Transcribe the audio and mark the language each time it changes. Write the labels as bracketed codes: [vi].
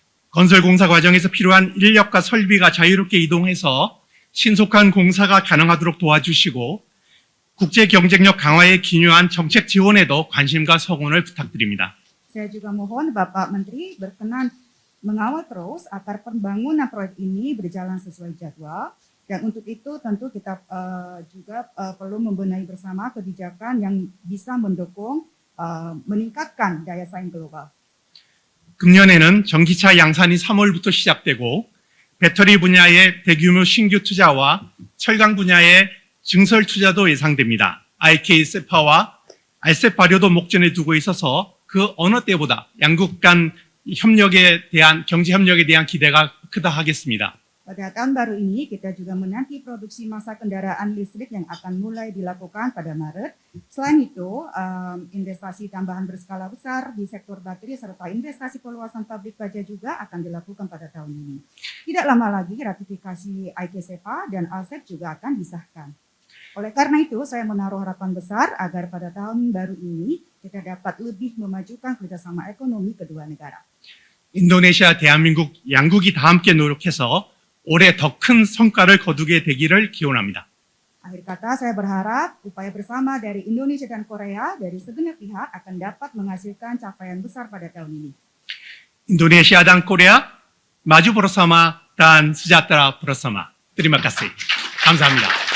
[ko] 건설 공사 과정에서 필요한 인력과 설비가 자유롭게 이동해서 신속한 공사가 가능하도록 도와주시고 국제 경쟁력 강화에 기여한 정책 지원에도 관심과 성원을 부탁드립니다. [id] Saya juga mohon Bapak Menteri berkenan mengawal terus agar pembangunan proyek ini berjalan sesuai jadwal. Dan untuk itu tentu kita juga perlu membenahi bersama kebijakan yang bisa mendukung meningkatkan daya saing global. [ko] 금년에는 전기차 양산이 3월부터 시작되고 배터리 분야의 대규모 신규 투자와 철강 분야의 증설 투자도 예상됩니다. IK 세파와 알셉 발효도 목전에 두고 있어서 그 어느 때보다 양국 간 협력에 대한 경제 협력에 대한 기대가 크다 하겠습니다. [id] Pada tahun baru ini kita juga menanti produksi massa kendaraan listrik yang akan mulai dilakukan pada Maret. Selain itu, investasi tambahan berskala besar di sektor baterai serta investasi perluasan pabrik baja juga akan dilakukan pada tahun ini. Tidak lama lagi ratifikasi IKSEPA dan ALSEP juga akan disahkan. Oleh karena itu, saya menaruh harapan besar agar pada tahun baru ini kita dapat lebih memajukan kerjasama ekonomi kedua negara. [ko] 인도네시아, 대한민국 양국이 다 함께 노력해서 올해 더 큰 성과를 거두게 되기를 기원합니다. [id] Akhir kata, saya berharap upaya bersama dari Indonesia dan Korea dari segenap pihak akan dapat menghasilkan capaian besar pada tahun ini. Indonesia dan Korea 마주 bersama dan sejahtera bersama. Terima kasih. [ko] 감사합니다.